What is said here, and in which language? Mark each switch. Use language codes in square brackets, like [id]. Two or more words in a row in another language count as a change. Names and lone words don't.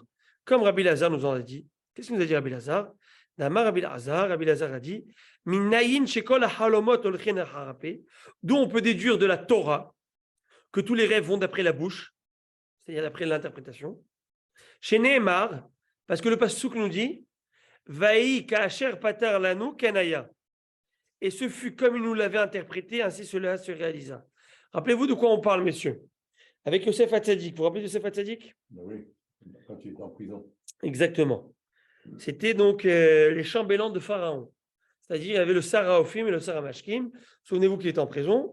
[fr] Comme Rabbi Lazar nous en a dit. Qu'est-ce qu'il nous a dit Rabbi Lazar? Rabbi Lazar a dit d'où on peut déduire de la Torah que tous les rêves vont d'après la bouche, c'est-à-dire d'après l'interprétation. Chez Nehemar, parce que le passouk nous dit [he] ויהי כאשר פתר לנו כן היה. [fr] Et ce fut comme il nous l'avait interprété, ainsi cela se réalisa. Rappelez-vous de quoi on parle, messieurs. Avec Yosef Hatzadik. Vous vous rappelez de Yosef Hatzadik? Oui, quand il était en prison. Exactement. C'était donc les chambellans de Pharaon. C'est-à-dire, il y avait le Saraophim et le Saramashkim. Souvenez-vous qu'il était en prison.